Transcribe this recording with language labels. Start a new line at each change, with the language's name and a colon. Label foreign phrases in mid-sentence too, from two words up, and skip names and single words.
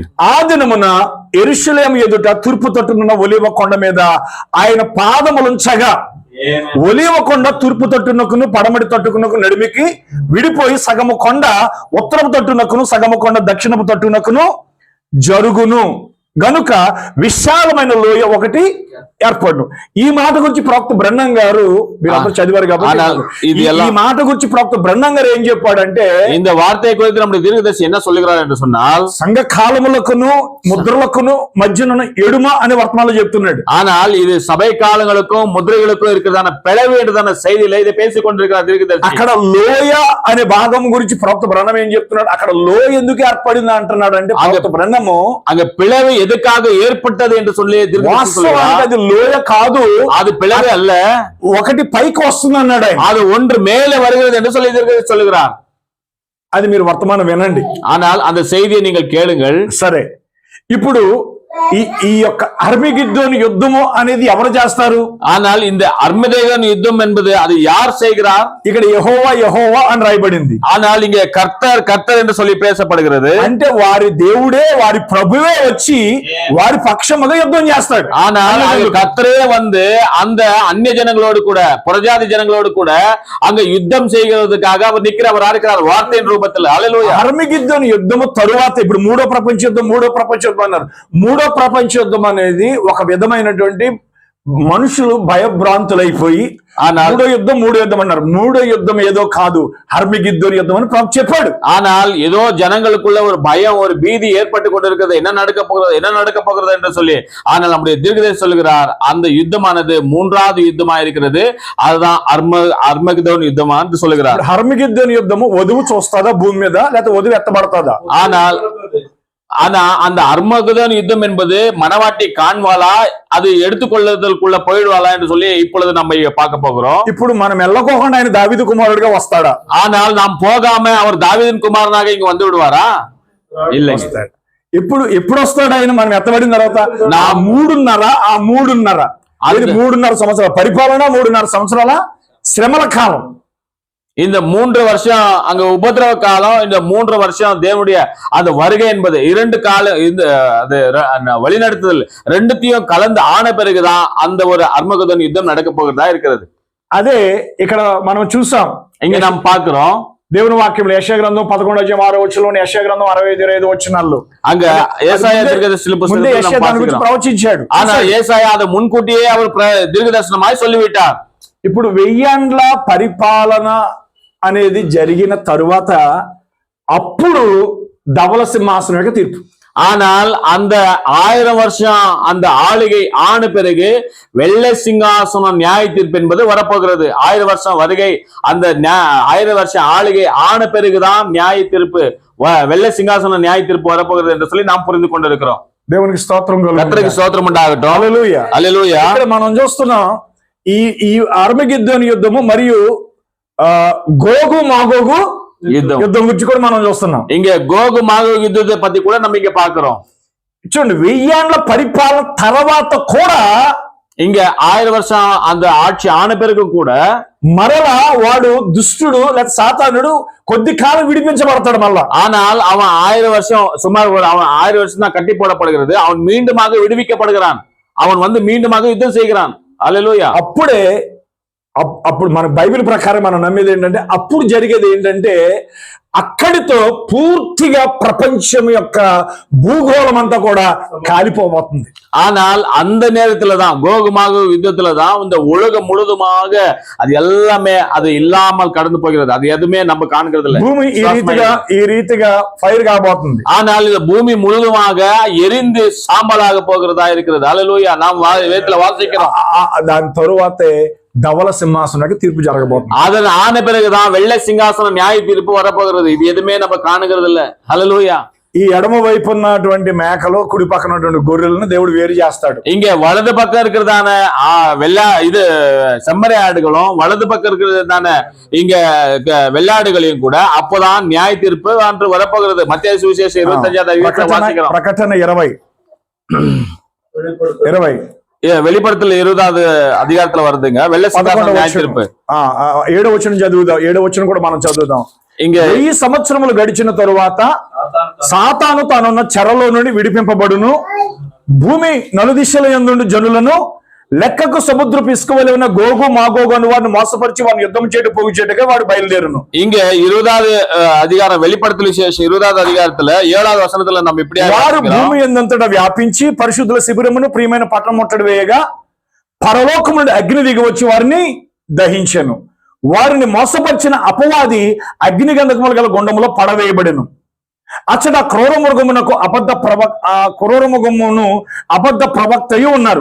Telugu: ఆ దినమున యెరూషలేము ఎదుట తూర్పు తట్టునున్న ఒలీవ కొండ మీద ఆయన పాదములుంచగా, ఒలీవ కొండ తూర్పు తట్టునకును పడమటి తట్టుకునకు నడిమికి విడిపోయి సగము కొండ ఉత్తరపు తట్టునకును సగము కొండ దక్షిణపు తట్టునకును జరుగును. గనుక విశాలమైన లోయ ఒకటి ఏర్పడును. ఈ మాట గురించి ప్రవక్త బ్రహ్నం గారు, మీరందరూ చదివారు కాబట్టి ఈ మాట గురించి ప్రవక్త బ్రహ్నం గారు ఏం చెప్పాడంటే,
Tamil: இந்த வார்த்தை குறித்து நம்முடைய தீர்க்கதரிசி என்ன சொல்லுகிறார் என்று சொன்னால்,
Telugu: సంఘ కాలములకును ముద్రలకును మధ్యన ఎడుమ అనే వర్తమానంలో చెప్తున్నాడు.
Tamil: ஆனால் இது సభை కాలங்களுக்கும் ముద్రகளுக்கும் இருக்கிறதான பிளவு என்றதான செய்தியில இதை பேசிக் கொண்டிருக்கிறார் தீர்க்கதரிசி.
Telugu: అక్కడ లోయ అనే భాగం గురించి ప్రవక్త బ్రహ్నం ఏం చెప్తున్నాడు, అక్కడ లోయ ఎందుకు ఏర్పడింది అంటున్నాడు అంటే, ప్రవక్త బ్రహ్నము
Tamil: அங்க பிளவு எதுக்காக ஏற்பட்டது என்று சொல்லி தீர்க்கதரிசி சொல்லுகிறார்.
Telugu: అది లోయ కాదు,
Tamil: அது பிளவு அல்ல,
Telugu: ఒకటి పైకి వస్తుంది అన్నాడు.
Tamil: அது ஒன்று மேலே வருகிறது என்று சொல்லி தீர்க்கதரிசி சொல்லுகிறார்.
Telugu: అది మీరు వర్తమానం వినండి.
Tamil: ஆனால் அந்த செய்தியை நீங்கள் கேளுங்கள்.
Telugu: సరే, ఇప్పుడు ఈ యొక్క అర్మగెద్దోను యుద్ధము అనేది ఎవరు చేస్తారు?
Tamil: ஆனால் இந்த அர்மகெதோன் யுத்தம் என்பது அது யார் செய்கிறார்?
Telugu: ఇక్కడ యెహోవా యెహోవా అని రాయబడింది.
Tamil: ஆனால் இங்கே கர்த்தர் கர்த்தர் என்று சொல்லி பேசப்படுகிறது.
Telugu: అంటే వారి దేవుడే, వారి ప్రభువే వచ్చి వారి పక్షముగా యుద్ధం చేస్తాడు.
Tamil: ஆனால் கர்த்தரே வந்து அந்த அந்நிய ஜனங்களோடு கூட, புறஜாதி ஜனங்களோடு கூட அங்க யுத்தம் செய்கிறதுக்காக அவர் நிற்கிறவரா இருக்கிறார் வார்த்தையின் ரூபத்தில். ஹல்லேலூயா.
Telugu: అర్మగెద్దోను యుద్ధము తరువాత ఇప్పుడు మూడో ప్రపంచ యుద్ధం అన్నారు. మూడో ప్రపంచ యుద్ధం అనేది ఒక విధమైనటువంటి మనుషులు భయభ్రాంతులైపోయి మూడో యుద్ధం అన్నారు. మూడో యుద్ధం ఏదో కాదు, అర్మగెద్దోను యుద్ధం అని ప్రభు చెప్పాడు.
Tamil: ஆனால் ஏதோ ஜனங்களுக்குள்ள ஒரு பயம், ஒரு பீதி ஏற்பட்டு கொண்டிருக்கிறது, என்ன நடக்க போகிறது என்று சொல்லி. ஆனால் நம்முடைய தீர்க்கதரிசி சொல்லுகிறார், அந்த யுத்தமானது மூன்றாவது யுத்தமா இருக்கிறது, அதுதான்
Telugu: అర్మగెదోన్ యుద్ధం అని
Tamil: சொல்லுகிறார்.
Telugu: అర్మగెద్దోను యుద్ధము వధువు చూస్తుందా భూమి మీద, లేకపోతే వధువు ఎత్తబడతాదా?
Tamil: ஆனா அந்த அர்மகெதோன் யுத்தம் என்பது மனவாட்டி காண்பாளா, அது எடுத்துக்கொள்ளுதலுக்குள்ள போயிடுவாளா என்று சொல்லி இப்பொழுது நம்ம பார்க்க போகிறோம்.
Telugu: ఇప్పుడు మనం వెళ్ళకోకుండా ఆయన దావీదు కుమారుడిగా వస్తాడా?
Tamil: ஆனால் நாம் போகாம அவர் தாவீதின் குமாரனாக இங்க வந்து விடுவாரா? இல்லை.
Telugu: ఎప్పుడు వస్తాడు ఆయన మనం ఎత్తబడిన తర్వాత? నా మూడున్నర సంవత్సరాల పరిపాలన, 3.5 సంవత్సరాల శ్రమల కాలం.
Tamil: இந்த 3 வருஷம் அங்க உபதிரவ காலம், இந்த 3 வருஷம் தேவனுடைய அந்த வருகை என்பது 2 காலம், இந்த வழிநடத்துதல் ரெண்டுத்தையும் கலந்து ஆன பிறகுதான் அந்த ஒரு அர்மகெதோன் யுத்தம் நடக்க போகிறதா இருக்கிறது.
Telugu: అదే ఇక్కడ మనం చూసాం,
Tamil: இங்க நாம் பார்க்கிறோம்
Telugu: దేవుని వాక్యంలో యెషయా గ్రంథం 11:6 యెషయా గ్రంథం 65 వచనాల్లో
Tamil: அங்க ஏசாயா தீர்க்கதரிசி புத்தகத்தில்
Telugu: ప్రవచించాడు.
Tamil: ஆனா ஏசாயா அதை முன்கூட்டியே அவர் தீர்க்கதரிசனமாய் சொல்லிவிட்டார்.
Telugu: ఇప్పుడు 1000 ఏండ్ల పరిపాలన అనేది జరిగిన తరువాత అప్పుడు ధవల సింహాసనం యొక్క తీర్పు.
Tamil: ஆனால் அந்த 1000 வருஷம் அந்த ஆளுகை ஆன பிறகு வெள்ளை சிங்காசனம் நியாய தீர்ப்பு என்பது வரப்போகிறது. 1000 வருஷம் வருகை, அந்த 1000 வருஷம் ஆளுகை ஆன பிறகுதான் நியாய தீர்ப்பு, வெள்ளை சிங்காசனம் நியாய தீர்ப்பு வரப்போகிறது என்று சொல்லி நாம் புரிந்து கொண்டிருக்கிறோம்.
Telugu: దేవునికి స్తోత్రం కలుగును.
Tamil: கர்த்தருக்கு ஸ்தோத்திரம் உண்டாகட்டும்.
Telugu: హల్లెలూయా. హల్లెలూయా. ఇక్కడ మనం చూస్తున్నాం ఈ అర్మగెద్దోను యుద్ధము మరియు గోగు మాగోగు యుద్ధం గురించి కూడా మనం చూస్తున్నాం.
Tamil: இங்க கோகு மாகோகு யுத்தத்தை பத்தி கூட நம்ம இங்க பாக்குறோம்.
Telugu: చూడండి, 1000 ఏండ్ల పరిపాలన తర్వాత కూడా,
Tamil: இங்க 1000 வருஷம் அந்த ஆட்சி ஆன பிறகு கூட
Telugu: మరలా వాడు దుష్టుడు లేదా సాతానుడు కొద్ది కాలం విడిపించబడతాడు మళ్ళా.
Tamil: ஆனால் அவன் 1000 வருஷம் சுமார் அவன் 1000 வருஷம் தான் கட்டி போடப்படுகிறது, அவன் மீண்டுமாக விடுவிக்கப்படுகிறான், அவன் வந்து மீண்டுமாக யுத்தம் செய்கிறான். அல்லேலூயா.
Telugu: అప్పుడు మన బైబిల్ ప్రకారం మనం నమ్మేది ఏంటంటే అప్పుడు జరిగేది ఏంటంటే అక్కడితో పూర్తిగా ప్రపంచం యొక్క భూగోళం అంతా కూడా కాలిపోబోతుంది.
Tamil: ஆனால் அந்த நேரத்துல தான் கோகுமாக யுத்தத்துல தான் இந்த உலகம் முழுதுமாக அது எல்லாமே அது இல்லாமல் கடந்து போகிறது. அது எதுவுமே நம்ம காண்கிறது இல்லை.
Telugu: భూమి ఈ రీతిగా ఫైర్ కాబోతుంది.
Tamil: ஆனால் இந்த பூமி முழுதுமாக எரிந்து சாம்பலாக போகிறதா இருக்கிறது. அல்லேலூயா. நாம் வேதத்துல வாசிக்கிறோம்.
Telugu: దాని తరువాతే ధవల సింహాసనానికి తీర్పు జరగబోతుంది.
Tamil: அதன் ஆன பிறகுதான் வெள்ளை சிங்காசனம் நியாய தீர்ப்பு வரப்போகிறது. இது எதுவுமே நம்ம காணுகிறது இல்ல.
Telugu: హల్లెలూయా. ఈ ఎడమ వైపు ఉన్నటువంటి మేకలు, కుడి పక్కన ఉన్నటువంటి గొర్రెలను దేవుడు వేరు చేస్తాడు.
Tamil: இங்க வலது பக்கம் இருக்கிறதான இது செம்மறி ஆடுகளும் வலது பக்கம் இருக்கிறதான இங்க வெள்ளாடுகளையும் கூட அப்போதான் நியாய தீர்ப்பு அன்று வரப்போகிறது. மத்திய சுவிசேஷம் 25
Telugu: ప్రకటన 20
Tamil: வெளிப்படத்துல 20வது அதிகாரத்துல வருதுங்க. வெள்ளை சிங்காசனம் நியாய தீர்ப்பு.
Telugu: 7వ వచనం చదువుదాం. 7వ వచనం కూడా మనం చదువుదాం. ఇంక 1000 సంవత్సరములు గడిచిన తరువాత సాతాను తానున్న చెరలో నుండి విడిపింపబడును. భూమి నలుదిశల యందుండు జనులను లెక్కకు సముద్రపు ఇసుక వలె ఉన్న గోగు మాగోగు అను వారిని మోసపరిచి వారిని యుద్ధం చేయడం పోగు చేయటగా వాడు బయలుదేరును.
Tamil: இங்க 20வது அதிகாரம் வெளிப்படுத்தல் விசேஷம் 20வது அதிகாரத்துல 7வது వచనத்துல நம்ம இப்படி
Telugu: వారు భూమి యందంతటా వ్యాపించి పరిశుద్ధుల శిబిరమును ప్రియమైన పట్టణం ముట్టడి వేయగా పరలోకము నుండి అగ్ని దిగి వచ్చి వారిని దహించెను. వారిని మోసపరిచిన అపవాది అగ్ని గంధకములు గల గుండములో పడవేయబడెను. అచ్చట క్రూరమృగమునకు అబద్ధ ప్రవక్తయు ఉన్నారు.